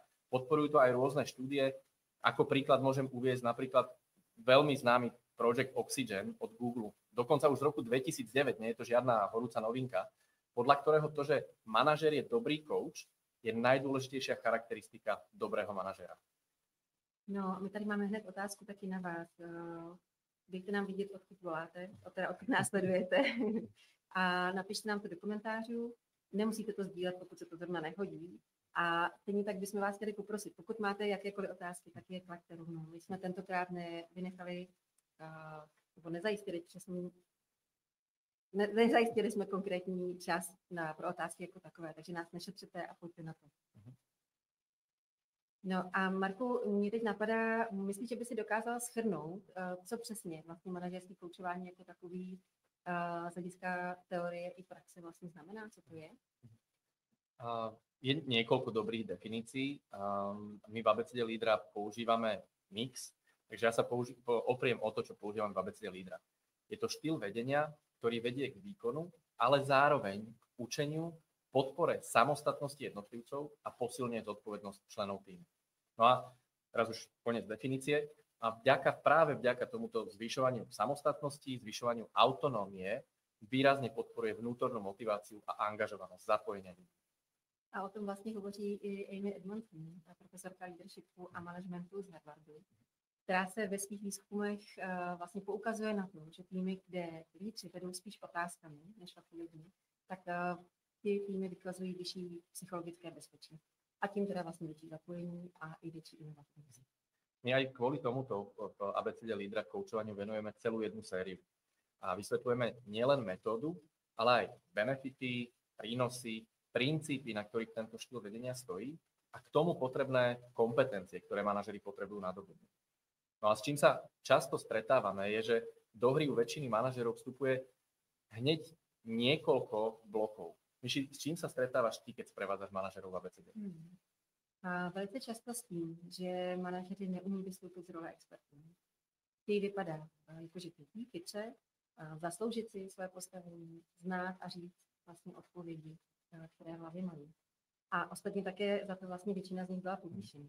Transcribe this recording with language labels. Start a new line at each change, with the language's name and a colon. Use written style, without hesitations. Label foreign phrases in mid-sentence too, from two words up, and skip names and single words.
Slovak: Podporujú to aj rôzne štúdie. Ako príklad môžem uviesť napríklad veľmi známy Project Oxygen od Google. Dokonca už z roku 2009, nie je to žiadna horúca novinka, podľa ktorého to, že manažér je dobrý coach, je najdôležitejšia charakteristika dobrého manažera.
Czech: No, my tady máme hned otázku taky na vás. Dejte nám vidět, odkud voláte, odkud nás sledujete. A napište nám to do komentářů. Nemusíte to sdílet, pokud se to zrovna nehodí. A stejně tak bychom vás chtěli poprosit, pokud máte jakékoliv otázky, tak je klaďte rovnou. My jsme tentokrát vynechali, nebo nezajistili přesně, nezajistili jsme konkrétní čas pro otázky jako takové, takže nás nešetřete a pojďte na to. No a Marku, mě teď napadá, myslíš, že by si dokázal shrnout, co přesně vlastně manažerské koučování jako takový z hlediska teorie i praxe vlastně znamená, co to je?
Slovak: Je niekoľko dobrých definícií. My v abecede lídra používame mix, takže ja sa opriem o to, čo používam v abecede lídra. Je to štýl vedenia, ktorý vedie k výkonu, ale zároveň k učeniu, podpore samostatnosti jednotlivcov a posilne zodpovednosť členov týmu. No a teraz už koniec definície. A práve vďaka tomuto zvyšovaniu samostatnosti, zvyšovaniu autonómie výrazne podporuje vnútornú motiváciu a angažovanosť, zapojenie ľudí.
Czech: A o tom vlastně hovoří i Amy Edmondson, profesorka leadershipu a managementu z Harvardu, která se ve svých výzkumech vlastně poukazuje na to, že týmy, kde lídři vedou spíš otázkami než odpovědmi, tak ty týmy vykazují vyšší psychologické bezpečí. A tím teda vlastně větší zapojení a i větší inovativnost.
Slovak: My aj kvôli tomuto v abecede lídra koučovaniu venujeme celú jednu sériu. A vysvetľujeme nielen metódu, ale aj benefity, prínosy, princípy, na ktorých tento štýl vedenia stojí a k tomu potrebné kompetencie, ktoré manažeri potrebujú nadobudnúť. No a s čím sa často stretávame je, že do hry u väčšiny manažerov vstupuje hneď niekoľko blokov. Myši, s čím sa stretávaš ty, keď sprevádzaš manažerov v abecede?
Czech: A velice často s tím, že manažeři neumí vystoupit z role expertů. Chtějí vypadá, jakože pětí, chytře, zasloužit si své postavení, znát a říct vlastně odpovědi, které v hlavě mají. A ostatně také za to vlastně většina z nich byla povýšených.